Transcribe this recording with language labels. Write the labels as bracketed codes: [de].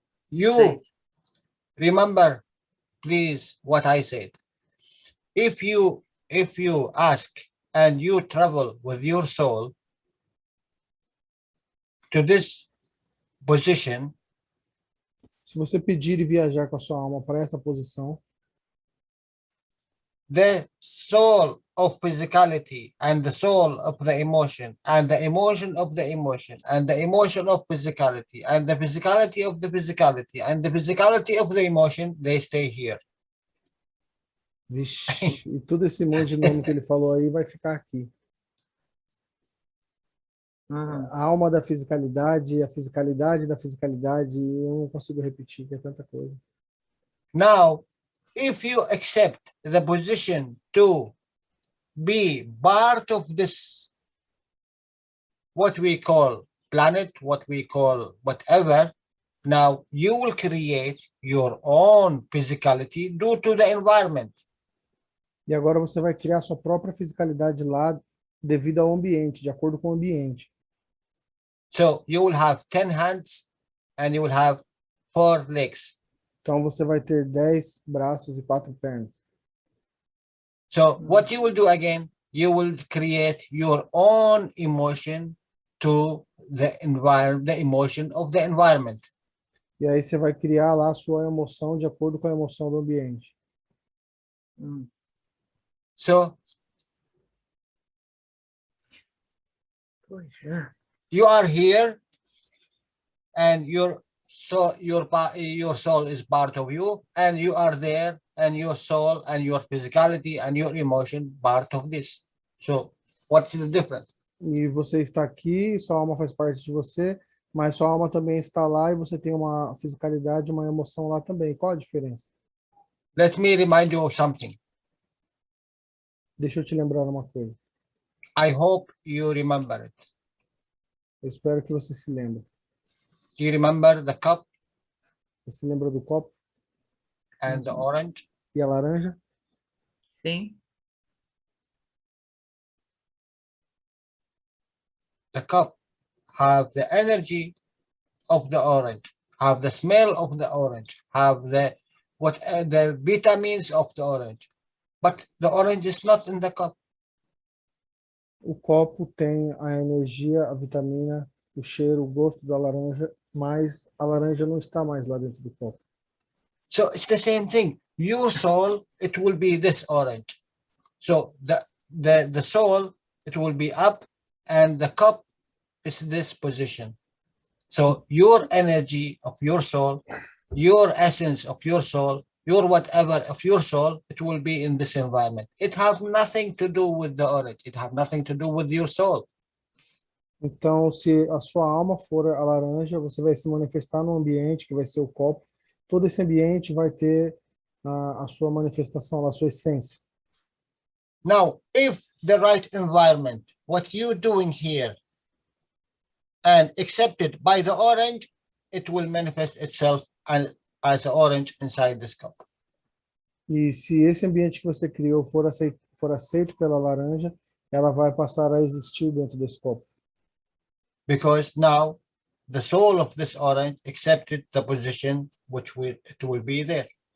[en] you remember, please, what I said. If you ask and you travel with your soul to this position, [pt] Se você pedir e viajar com a sua alma para essa posição, [en] the soul of physicality and the soul of the emotion and the emotion of the emotion and the emotion of physicality and the physicality of the physicality and the physicality of the emotion, they stay here. [pt] vixe, e todo esse monte de nome que ele falou aí vai ficar aqui. A alma da fisicalidade, a fisicalidade da fisicalidade, eu não consigo repetir, que é tanta coisa. [en] Now, if you accept the position to be part of this, what we call planet, what we call whatever, now you will create your own physicality due to the environment. [pt] E agora você vai criar sua própria fisicalidade lá devido ao ambiente, de acordo com o ambiente. [en] So you will have 10 hands and you will have 4 legs. [pt] Então você vai ter 10 braços e 4 pernas. [en] So what you will do again, you will create your own emotion to the emotion of the environment. [pt] E aí você vai criar lá a sua emoção de acordo com a emoção do ambiente. [en] So [pt] Pois é. [en] you are here and your soul is part of you, and you are there and your soul and your physicality and your emotion part of this. So what's the difference? [pt] E você está aqui, sua alma faz parte de você, Mas sua alma também está lá e você tem uma fisicalidade, uma emoção lá também. Qual a diferença? [en] Let me remind you of something. [pt] Deixa eu te lembrar uma coisa. [en] I hope you remember it. [pt] Eu espero que você se lembre. [en] Do you remember the cup [pt] Você se lembra do copo [en] and the orange? [pt] e a laranja? Sim. [en] The cup have the energy of the orange, have the smell of the orange, have the vitamins of the orange. But the orange is not in the cup. [pt] O copo tem a energia, a vitamina, o cheiro, o gosto da laranja, mas a laranja não está mais lá dentro do copo. [en] So it's the same thing. Your soul, it will be this orange. So the soul, it will be up, and the cup is this position. So your energy of your soul, your essence of your soul, your whatever of your soul, it will be in this environment. It have nothing to do with the orange. It have nothing to do with your soul. [pt] Então, se a sua alma for a laranja, você vai se manifestar num ambiente que vai ser o copo. Todo esse ambiente vai ter a sua manifestação, a sua essência. [en] Now, if the right environment, what you're doing here, and accepted by the orange, it will manifest itself as an orange inside this cup. [pt] E se esse ambiente que você criou for aceito pela laranja, ela vai passar a existir dentro desse copo. [en] Because now the soul of this orange accepted the position it will be there.